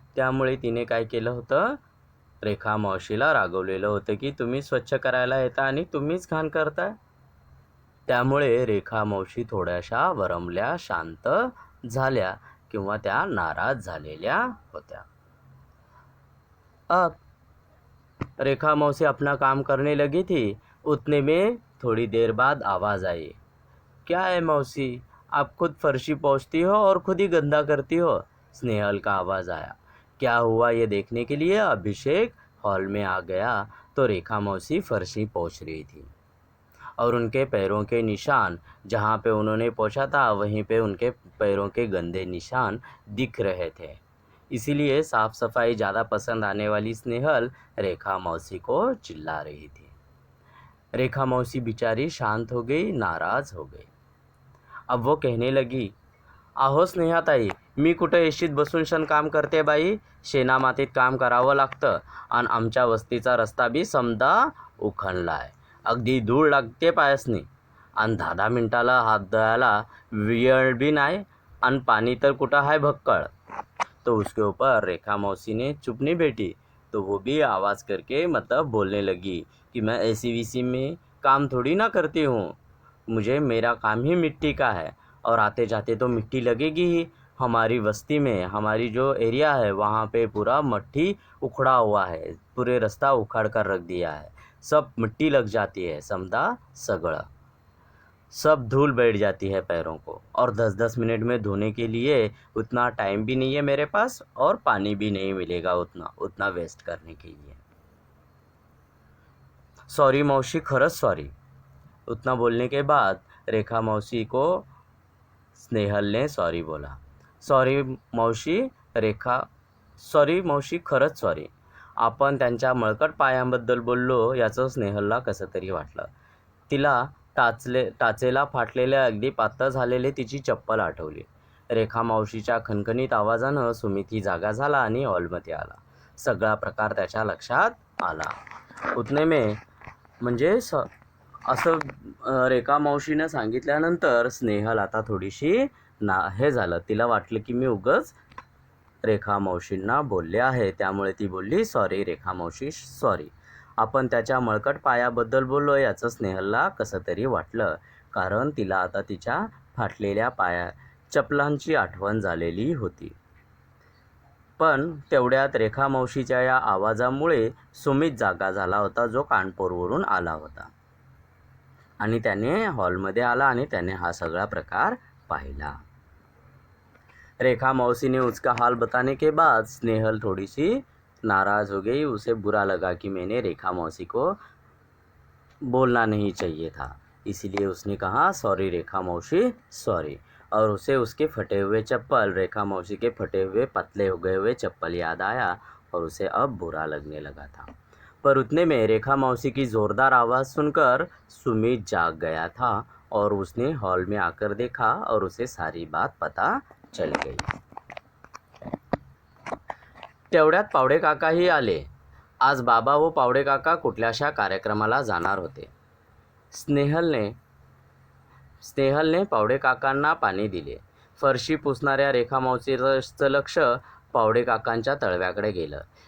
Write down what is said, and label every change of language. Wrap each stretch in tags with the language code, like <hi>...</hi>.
<mr>त्यामुळे तिने काय केलं होतं, रेखा मावशीला रागवलेलं होतं की तुम्ही स्वच्छ करायला येता आणि तुम्हीच घाण करताय. त्यामुळे रेखा मावशी थोड्याशा वरमल्या, शांत झाल्या किंवा त्या नाराज झालेल्या होत्या.</mr> <hi>अब रेखा मौसी अपना काम करने लगी थी. उतने में थोड़ी देर बाद आवाज़ आई. क्या है मौसी, आप खुद फर्शी पोंछती हो और खुद ही गंदा करती हो. स्नेहल का आवाज़ आया. क्या हुआ ये देखने के लिए अभिषेक हॉल में आ गया तो रेखा मौसी फर्शी पोंछ रही थी और उनके पैरों के निशान, जहाँ पे उन्होंने पोंछा था वहीं पे उनके पैरों के गंदे निशान दिख रहे थे. इसीलिए साफ़ सफाई ज़्यादा पसंद आने वाली स्नेहल रेखा मौसी को चिल्ला रही थी. रेखा मौसी बिचारी शांत हो गई, नाराज़ हो गई. अब वो कहने लगी,</hi> <mr>अहो स्नेहाताई, मी कुठं एशीत बसून शन काम करते बाई. शेणामातीत काम करावं लागतं आणि आमच्या वस्तीचा रस्ता बी समदा उखणलाय. अगदी धूळ लागते पायासनी आणि 10-10 मिनिटाला हात धुवायला वेळ बी नाही आणि पाणी तर कुठं आहे भक्कळ.</mr> <hi>तो उसके ऊपर रेखा मौसी ने चुप नहीं बैठी, तो वो भी आवाज़ करके मतलब बोलने लगी कि मैं ऐसी वीसी में काम थोड़ी ना करती हूँ. मुझे मेरा काम ही मिट्टी का है और आते जाते तो मिट्टी लगेगी ही. हमारी बस्ती में, हमारी जो एरिया है वहाँ पे पूरा मट्टी उखड़ा हुआ है, पूरे रास्ता उखाड़ कर रख दिया है. सब मिट्टी लग जाती है, समझा सगड़ा, सब धूल बैठ जाती है पैरों को. और 10-10 मिनट में धोने के लिए उतना टाइम भी नहीं है मेरे पास और पानी भी नहीं मिलेगा उतना वेस्ट करने के लिए. सॉरी मौसी,</hi> <mr>खरंच</mr> <hi>सॉरी. उतना बोलने के बाद रेखा मौसी को स्नेहल ने सॉरी बोला.</hi> <mr>सॉरी मौशी, खरंच सॉरी. आपण त्यांच्या मळकट पायांबद्दल बोललो याचं स्नेहलला कसं तरी वाटलं. तिला टाचेला फाटलेल्या अगदी पातळ झालेले तिची चप्पल आठवली. रेखा मावशीच्या खणखणीत आवाजानं सुमित ही जागा झाला आणि हॉलमध्ये आला. सगळा प्रकार त्याच्या लक्षात आला.</mr> <hi>उतने में</hi> <mr>म्हणजे असं रेखा मावशीनं सांगितल्यानंतर स्नेहल आता थोडीशी हे झालं. तिला वाटलं की मी उगाच रेखा मावशींना बोलले आहे. त्यामुळे ती बोलली, सॉरी रेखा मावशी, सॉरी. आपण त्याच्या मळकट पायाबद्दल बोललो याचं स्नेहलला कसं तरी वाटलं, कारण तिला आता तिच्या फाटलेल्या चपलांची आठवण झालेली होती. पण तेवढ्यात रेखा मावशीच्या या आवाजामुळे सुमित जागा झाला होता, जो कानपूरवरून आला होता. आणि त्याने हॉलमध्ये आला आणि त्याने हा सगळा प्रकार पाहिला.</mr> <hi>रेखा मौसी ने उसका हाल बताने के बाद स्नेहल थोड़ी सी नाराज़ हो गई. उसे बुरा लगा कि मैंने रेखा मौसी को बोलना नहीं चाहिए था, इसीलिए उसने कहा, सॉरी रेखा मौसी, सॉरी. और उसे उसके फटे हुए चप्पल, रेखा मौसी के फटे हुए पतले हो गए हुए चप्पल याद आया और उसे अब बुरा लगने लगा था. पर उतने में रेखा मौसी की ज़ोरदार आवाज़ सुनकर सुमित जाग गया था और उसने हॉल में आकर देखा और उसे सारी बात पता चल गई.</hi> <mr>तेवढ्यात पावडे काकाही आले. आज बाबा व पावडे काका कुठल्याशा कार्यक्रमाला जाणार होते. स्नेहलने पावडे काकांना पाणी दिले. फरशी पुसणाऱ्या रेखा मावशीचं लक्ष पावडे काकांच्या तळव्याकडे गेलं.</mr>